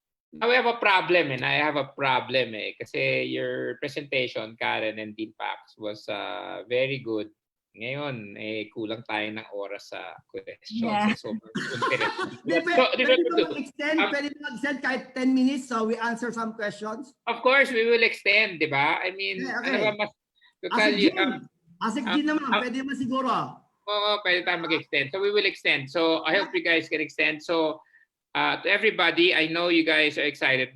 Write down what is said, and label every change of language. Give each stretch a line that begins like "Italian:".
English: Now we have a problem, and I have a problem kasi your presentation, Karen and Dean Pax, was very good.
Filipino: Ngayon, kulang tayo ng oras sa questions. Yeah. So, Pwede mag-extend kahit 10 minutes
English: so we answer some questions? Of course, we will extend,
Filipino: di ba?
English: I mean, okay.
Filipino: Ano ba mas... Asik Jean naman, pwede naman siguro. Oo, pwede tayo mag-extend.
English: So we will extend. So I hope you guys can extend. So to everybody, I know you guys are excited.